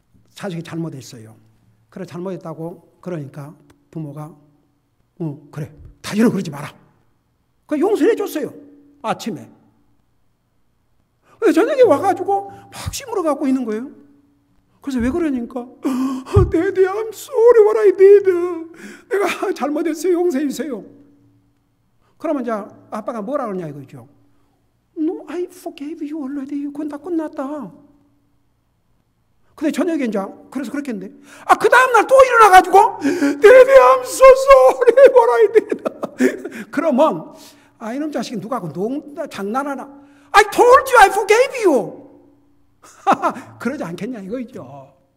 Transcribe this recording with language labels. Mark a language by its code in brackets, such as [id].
[ko] 자식이 잘못했어요. 그래 잘못했다고 그러니까 부모가 그래 다시는 그러지 마라. 그 용서해 줬어요. 아침에. 저녁에 와가지고 막 시무러 갖고 있는 거예요. 그래서 왜 그러니까 [en] Daddy, I'm sorry what I did. [ko] 내가 잘못했어요. 용서해 주세요. 그러면 이제 아빠가 뭐라 그러냐 이거죠. [en] No, I forgave you already. [ko] 그건 다 끝났다. 근데 저녁에 이제 그래서 그렇게 했는데 그 다음날 또 일어나가지고 [en] Daddy, I'm so sorry what I did. [ko] 그러면 이놈 자식이 누가 장난하나. [en] I told you I forgave you. [ko] 그러지 않겠냐 이거죠.